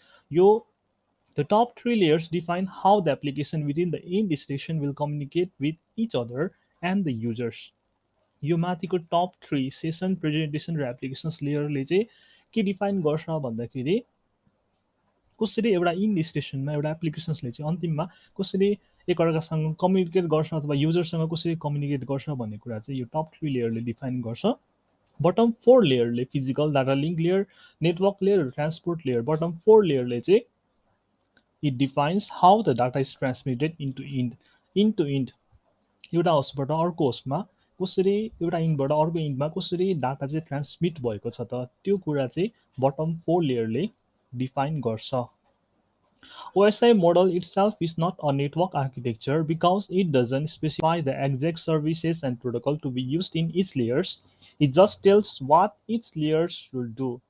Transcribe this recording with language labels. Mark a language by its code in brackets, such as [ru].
[en] यो The top 3 layers define how the application within the end station will communicate with each other and the users. [ne] यो माथिको top 3 session, presentation र applications लेयरले चाहिँ के define गर्छ भन्दाखेरि कसरी एउटा इन स्टेसनमा एउटा एप्लिकेसन्सले चाहिँ अन्तिममा कसरी एकअर्कासँग कम्युनिकेट गर्छ अथवा युजरसँग कसरी कम्युनिकेट गर्छ भन्ने कुरा चाहिँ यो टप 3 लेयरले डिफाइन गर्छ. Bottom 4 लेयरले physical data link layer, network layer र ट्रान्सपोर्ट लेयर. बटम 4 लेयरले चाहिँ [en] it defines how the data is transmitted into end [ne] एउटा होस्टबाट अर्को होस्टमा कसरी एउटा इन्डबाट अर्को इन्डमा कसरी डाटा चाहिँ ट्रान्समिट भएको छ त त्यो कुरा चाहिँ बटम 4 लेयरले डिफाइन गर्छ. [en] OSI model itself is not a network architecture because it doesn't specify the exact services and protocol to be used in each layers. It just tells what each layers should do.